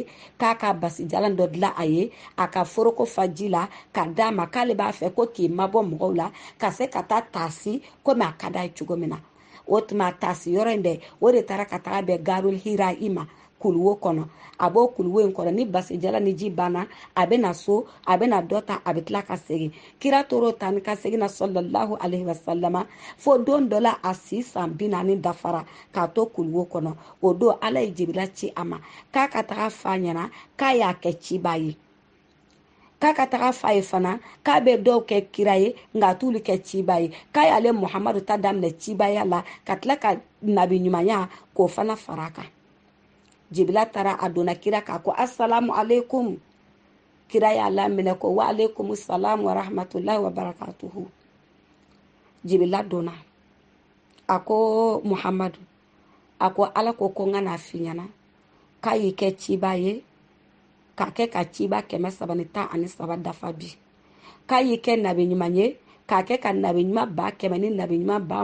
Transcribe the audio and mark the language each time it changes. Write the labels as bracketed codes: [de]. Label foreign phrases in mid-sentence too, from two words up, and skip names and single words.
[bm] k'a ka basijalan dɔ dilan a ye a ka foroko fa ji la ka d'a ma k'ale b'a fɛ ko k'i mabɔ mɔgɔw la ka se ka taa taasi komi a ka d'a ye cogo min na o tuma taasi yɔrɔ in dɛ o de taara ka taga bɛn Garul Hira i ma kuluwo kɔnɔ a b'o kuluwo in kɔnɔ ni basijala ni ji banna a bɛ na so a bɛ na dɔ ta a bɛ tila ka segin kira tor'o ta ni ka segin na [ar] صلى الله عليه وسلم [bm] fo don dɔ la a si san 40 dafara k'a to kuluwo kɔnɔ o don ala ye Jibirila ci a ma k'a ka taga f'a ɲɛna k'a y'a kɛ ciba ye k'a ka taga f'a ye fana k'a bɛ dɔw kɛ kira ye nka a t'ulu kɛ ciba ye k'a y'ale Muhamadu ta daminɛ cibaya la ka tila ka nabi ɲumanya k'o fana fara kan Jibirila taara a donna kira k'a ko [ar] السلام عليكم [bm] kira y'a laminɛ ko [ar] وعليكم السلام ورحمة الله وبركاته [bm] Jibirila donna a ko Muhamadu a ko ala ko n ka n'a f'i ɲɛna k'a y'i kɛ ciba ye k'a kɛ ka ciba 313 dafa bi k'a y'i kɛ nabi ɲuman ye k'a kɛ ka nabi ɲuman 100 ni nabi ɲuman